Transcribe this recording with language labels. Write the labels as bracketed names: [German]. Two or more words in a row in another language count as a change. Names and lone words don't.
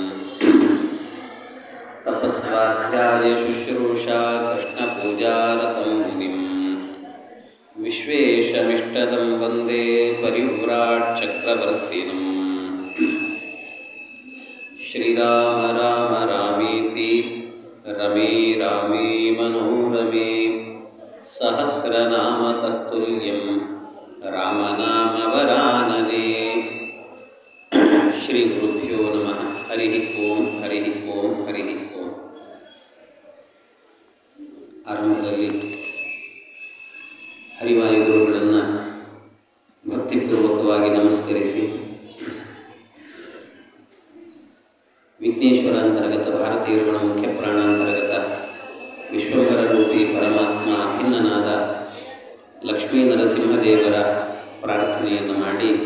[Sanskrit] तपस्वाध्यायशुश्रूषा कृष्णपूजारतं मुनिं विश्वेशमिष्टदं वन्दे परिव्राट्चक्रवर्तिनम् श्रीराम राम रामेति रमे रामे मनोरमे सहस्रनाम तत्तुल्यं रामनामवरानने। ಶ್ರೀ ಗುರುಭ್ಯೋ ನಮಃ. ಹರಿ ಓಂ ಹರಿ ಓಂ ಹರಿ ಓಂ. [Kannada] ಆರಂಭದಲ್ಲಿ ಹರಿವಾಯುಗುರುಗಳನ್ನು ಭಕ್ತಿಪೂರ್ವಕವಾಗಿ ನಮಸ್ಕರಿಸಿ ವಿಘ್ನೇಶ್ವರ ಅಂತರ್ಗತ ಭಾರತೀಯರುಗಳ ಮುಖ್ಯ ಪ್ರಾಣಾಂತರ್ಗತ ವಿಶ್ವಭರ ರೂಪಿ ಪರಮಾತ್ಮ ಭಿನ್ನನಾದ ಲಕ್ಷ್ಮೀ ನರಸಿಂಹದೇವರ ಪ್ರಾರ್ಥನೆಯನ್ನು ಮಾಡಿ